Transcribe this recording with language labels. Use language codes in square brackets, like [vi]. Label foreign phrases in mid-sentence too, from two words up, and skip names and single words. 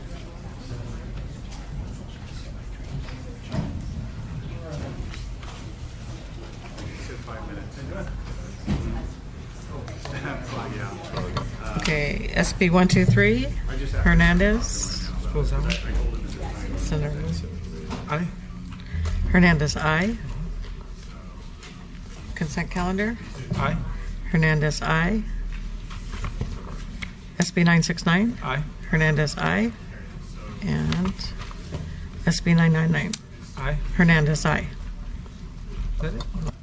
[en] He said 5 minutes. Okay, SB 123, Hernandez. Senator. Aye. Hernandez, aye. Consent calendar? Aye. Hernandez, aye. SB 969? Aye. Hernandez, aye. And SB 999? Aye. Hernandez, aye. Is that it?